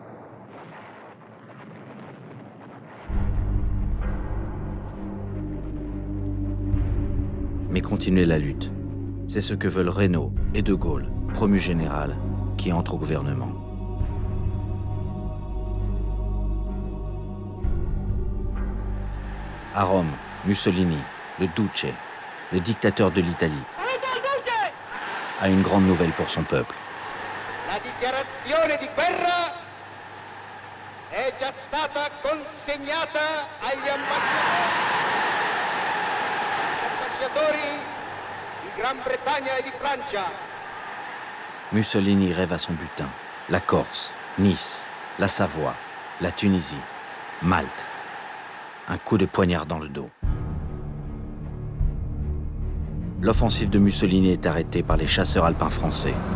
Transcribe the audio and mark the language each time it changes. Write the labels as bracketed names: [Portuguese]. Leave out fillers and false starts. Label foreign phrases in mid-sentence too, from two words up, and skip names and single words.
[French] Mais continuer la lutte, c'est ce que veulent Reynaud et De Gaulle, promu général, qui entrent au gouvernement. À Rome, Mussolini, le Duce, le dictateur de l'Italie, a une grande nouvelle pour son peuple. [Italian] La dichiarazione di guerra è già stata consegnata agli ambasciatori di Gran Bretagna e di Francia. [French] Mussolini rêve à son butin. La Corse, Nice, la Savoie, la Tunisie, Malte. Un coup de poignard dans le dos. L'offensive de Mussolini est arrêtée par les chasseurs alpins français.